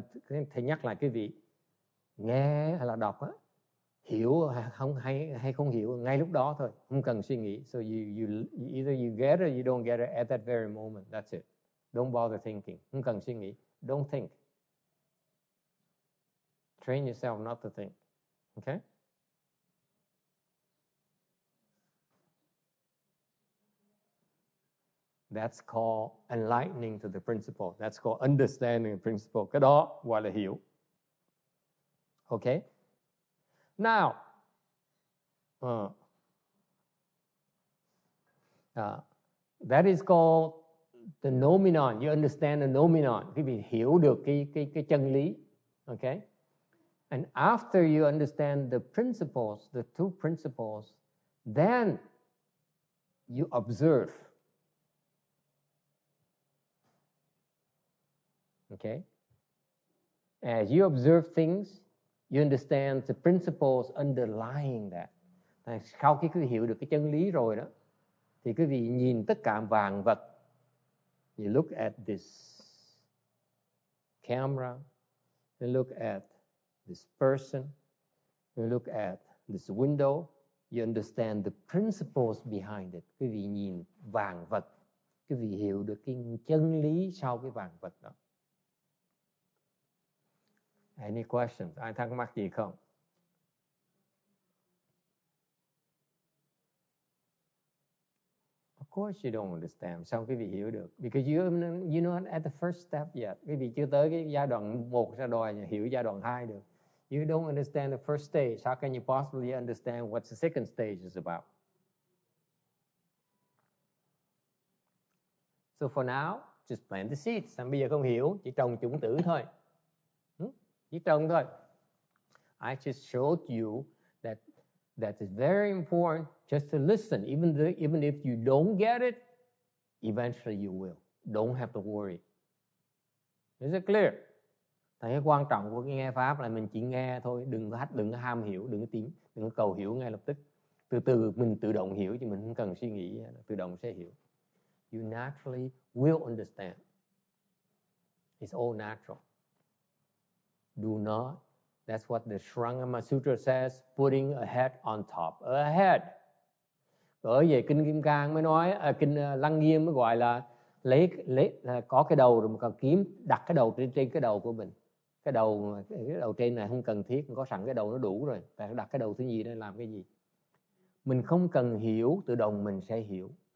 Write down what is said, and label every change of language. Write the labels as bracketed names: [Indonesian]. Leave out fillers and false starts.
[Vietnamese] Thầy nhắc lại cái vị nghe hay là đọc á, hiểu không hay không hiểu ngay lúc đó thôi, không cần suy nghĩ. [English] So you either you get it or you don't get it at that very moment. That's it. Don't bother thinking. [Vietnamese] Không cần suy nghĩ. [English] Don't think. Train yourself not to think. Okay? That's called enlightening to the principle. That's called understanding the principle. [Vietnamese] Cái đó gọi là hiểu. Okay? [English] Now, that is called the noumenon. You understand the noumenon. [Vietnamese] Quý vị hiểu được cái chân lý. [English] Okay? And after you understand the principles, the two principles, then you observe. Okay? As you observe things, you understand the principles underlying that. [Vietnamese] Sau khi quý vị hiểu được cái chân lý rồi đó, thì quý vị nhìn tất cả vạn vật. [English] You look at this camera, you look at this person, you look at this window, you understand the principles behind it. [Vietnamese] Quý vị nhìn vạn vật, quý vị hiểu được cái chân lý sau cái vạn vật đó. [English] Any questions? [Vietnamese] Ai thắc mắc gì không? [English] Of course you don't understand. [Vietnamese] Sao quý vị hiểu được? [English] Because you're not at the first step yet. [Vietnamese] Quý vị chưa tới cái giai đoạn 1 ra đòi hiểu giai đoạn 2 được. [English] You don't understand the first stage. How can you possibly understand what the second stage is about? So for now, just plant the seeds. [Vietnamese] Bây giờ không hiểu, chỉ trồng chủng tử thôi. Chỉ trồng thôi. [English] I just showed you that is very important just to listen. Even if you don't get it, eventually you will. Don't have to worry. Is it clear? [Vietnamese] Cái quan trọng của cái nghe pháp là mình chỉ nghe thôi, đừng có ham hiểu, đừng có cầu hiểu ngay lập tức. Từ từ mình tự động hiểu, chứ mình không cần suy nghĩ, tự động sẽ hiểu. [English] You naturally will understand. It's all natural. Do not. That's what the Shrangama Sutra says, putting a head on top a head. [Vietnamese] Ở về kinh Kim Cang mới nói, kinh Lăng Nghiêm mới gọi là lấy có cái đầu rồi mà còn kiếm đặt cái đầu trên cái đầu của mình. Cái đầu trên này không cần thiết, có sẵn cái đầu nó đủ rồi. Tại đặt cái đầu thứ nhì đây làm cái gì? Mình không cần hiểu, tự động mình sẽ hiểu.